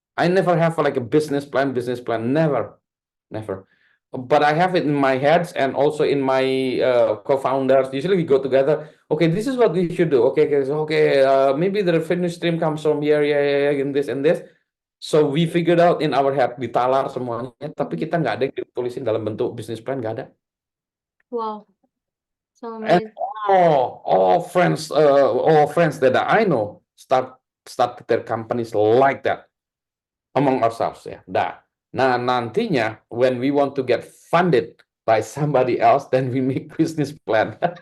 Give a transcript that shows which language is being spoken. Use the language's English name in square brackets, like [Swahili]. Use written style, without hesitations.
[English] I never have like a business plan. Never. But I have it in my head and also in my co-founders. Usually we go together. Okay, this is what we should do. Okay, maybe the revenue stream comes from here, in this and this. So we figured out in our head, [Indonesian] ditalar semuanya. Tapi kita nggak ada yang ditulisin dalam bentuk business plan, nggak ada. [English] Wow. So And amazing. all friends that I know start their companies like that among ourselves ya. [Indonesian] Nah nantinya [English] when we want to get funded by somebody else, then we make business plan.